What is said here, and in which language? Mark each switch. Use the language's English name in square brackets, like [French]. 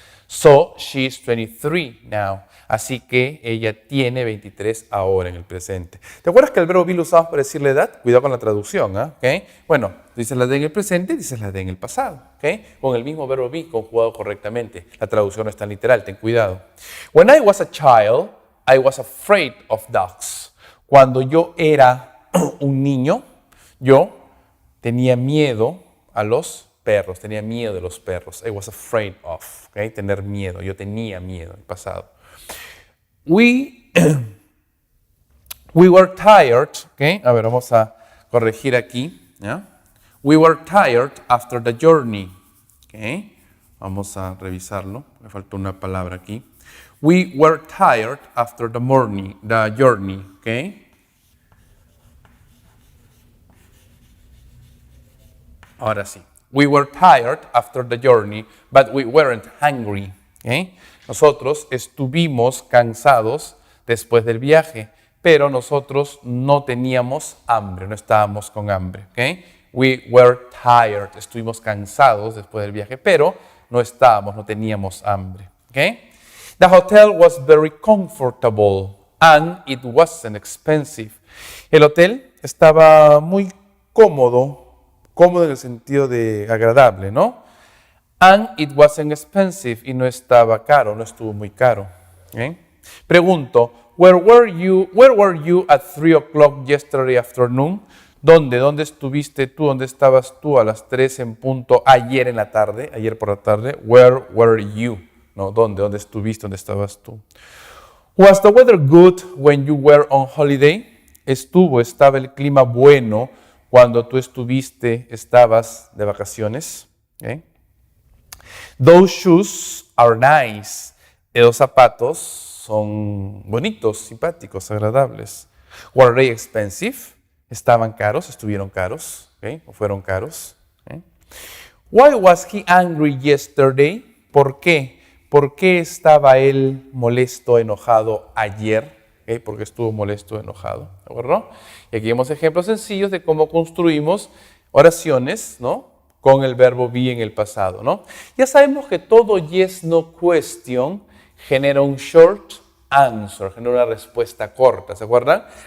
[English] So, she's 23 now. [Spanish] Así que ella tiene 23 ahora en el presente. ¿Te acuerdas que el verbo be lo usamos para decir la edad? Cuidado con la traducción, ¿eh? ¿Okay? Bueno, dices la de en el presente, dices la de en el pasado. ¿Okay? Con el mismo verbo be conjugado correctamente. La traducción no es tan literal, ten cuidado. [English] When I was a child, I was afraid of dogs. [Spanish] Cuando yo era un niño, yo tenía miedo a los perros, tenía miedo de los perros. [English] I was afraid of, [Spanish] ¿okay? Tener miedo, yo tenía miedo en el pasado. [English] We were tired, ¿okay? [Spanish] A ver, vamos a corregir aquí, ¿ya? [English] We were tired after the journey, ¿okay? [Spanish] Vamos a revisarlo, me faltó una palabra aquí. [English] We were tired after the journey, ¿okay? [Spanish] Ahora sí. [English] We were tired after the journey, but we weren't hungry, ¿okay? [Spanish] Nosotros estuvimos cansados después del viaje, pero nosotros no teníamos hambre, no estábamos con hambre. ¿Okay? [English] We were tired, [Spanish] estuvimos cansados después del viaje, pero no teníamos hambre. ¿Okay? [English] The hotel was very comfortable and it wasn't expensive. [Spanish] El hotel estaba muy cómodo en el sentido de agradable, ¿no? [English] And it wasn't expensive, [Spanish] y no estaba caro, no estuvo muy caro. ¿Okay? Pregunto, [English] where were you at 3 o'clock yesterday afternoon? [Spanish] ¿Dónde estuviste tú? ¿Dónde estabas tú a las 3 en punto ayer por la tarde? [English] Where were you? [Spanish] No, ¿dónde estuviste? ¿Dónde estabas tú? [English] Was the weather good when you were on holiday? [Spanish] ¿Estaba el clima bueno cuando tú estabas de vacaciones? [English] ¿Okay? Those shoes are nice. [Spanish] Esos zapatos son bonitos, simpáticos, agradables. [English] Were they expensive? [Spanish] ¿Estaban caros? ¿Estuvieron caros? ¿Okay? ¿O fueron caros? ¿Okay? [English] Why was he angry yesterday? [Spanish] ¿Por qué? ¿Por qué estaba él molesto, enojado ayer? ¿Okay? ¿Por qué estuvo molesto, enojado? ¿De acuerdo? Y aquí vemos ejemplos sencillos de cómo construimos oraciones, ¿no? Con el verbo be en el pasado, ¿no? Ya sabemos que todo yes, no question genera un short answer, genera una respuesta corta, ¿se acuerdan?